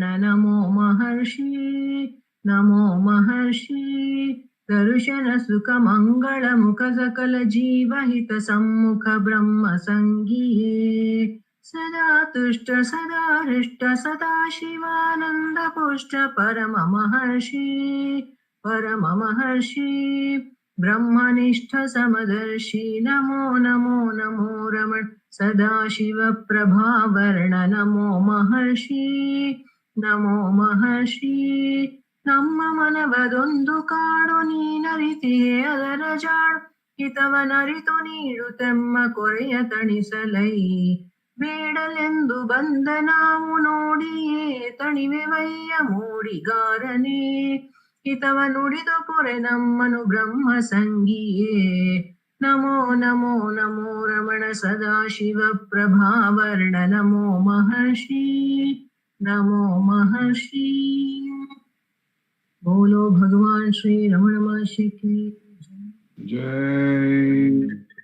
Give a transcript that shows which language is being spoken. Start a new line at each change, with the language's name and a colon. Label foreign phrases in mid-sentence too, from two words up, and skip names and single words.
Sanskrit: नमो महर्षि नमो महर्षि दर्शन सुख मंगल मुख सकल जीवहित सम्मुख ब्रह्म संगिये सदा तुष्ट सदा हृष्ट सदा शिवानंद पुष्ट परम महर्षि ब्रह्मनिष्ठ समदर्शी नमो नमो नमो रमण सदाशिवप्रभावर्ण नमो महर्षि नमो महर्षि
Kannada: ನಮ್ಮ ಮನವದೊಂದು ಕಾಡು ನೀನರಿತಿಯೇ ಅದರ ಜಾಡು ಹಿತವನರಿತು ನೀಡುತ್ತೆಮ್ಮ ಕೊರೆಯ ತಣಿಸಲೈ ಬೇಡಲೆಂದು ಬಂದ ನಾವು ನೋಡಿಯೇ ತಣಿವೆವಯ್ಯ ಮೂಡಿಗಾರನೇ ಹಿತವ ನುಡಿದು ಪೊರೆ ನಮ್ಮನು
Sanskrit: ಬ್ರಹ್ಮ ಸಂಗಿಯೇ ನಮೋ ನಮೋ ನಮೋ ರಮಣ ಸದಾಶಿವ ಪ್ರಭಾವರ್ಣ ನಮೋ महर्षि नमो महर्षि
Hindi: बोलो भगवान श्री रमण महर्षि की जय।